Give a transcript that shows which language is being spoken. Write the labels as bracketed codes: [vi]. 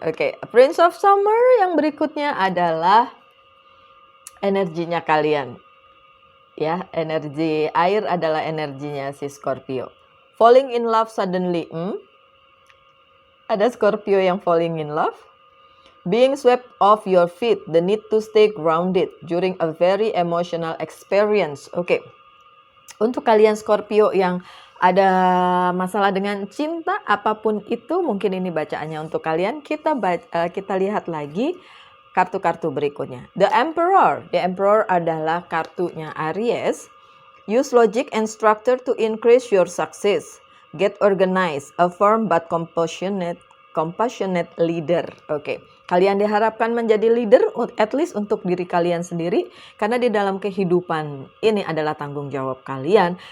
[id] Oke, Prince of Summer yang berikutnya adalah energinya kalian. Ya, energi air adalah energinya si Scorpio. [en] Falling in love suddenly. [id] Ada Scorpio yang [en] falling in love. Being swept off your feet, the need to stay grounded during a very emotional experience. Oke. [id] Untuk kalian Scorpio yang ada masalah dengan cinta, apapun itu, mungkin ini bacaannya untuk kalian. Kita lihat lagi kartu-kartu berikutnya. The Emperor. The Emperor adalah kartunya Aries. [en] Use logic and structure to increase your success. Get organized, a firm but compassionate leader. Oke. [id] Kalian diharapkan menjadi leader, at least untuk diri kalian sendiri, karena di dalam kehidupan ini adalah tanggung jawab kalian.